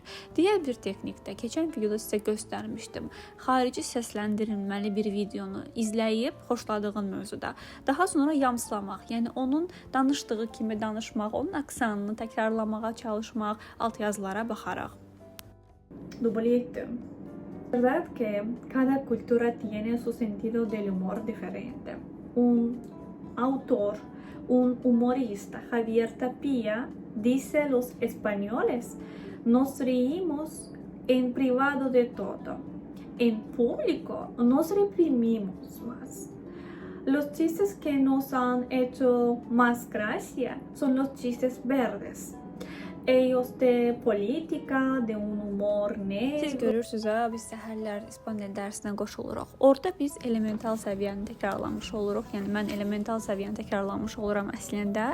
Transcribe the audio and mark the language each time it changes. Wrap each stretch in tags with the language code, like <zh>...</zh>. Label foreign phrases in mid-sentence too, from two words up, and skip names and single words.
<az>Digər bir texnikdə keçən videoda sizə göstərmişdim. Xarici səsləndirilməli bir videonu izləyib xoşladığın mövzuda daha sonra yamsılamaq, yəni onun danışdığı kimi danışmaq, onun aksanını təkrarlamağa çalışmaq, alt yazılara baxaraq. Dublete.</az> <es>Verdad que cada cultura tiene su sentido del humor diferente. Un autor, un humorista, Javier Tapia, dice: los españoles nos reímos en privado de todo. En público nos reprimimos más. Los chistes que nos han hecho más gracia son los chistes verdes. ellos de política, de un humor negro.</es> <az>Siz görürsüz ha, biz səhərlər İspaniya dərsinə qoşuluruq. Orada biz elemental səviyyəni təkrarlamış oluruq. Yəni mən elemental səviyyəni təkrarlamış oluram əslində.</az>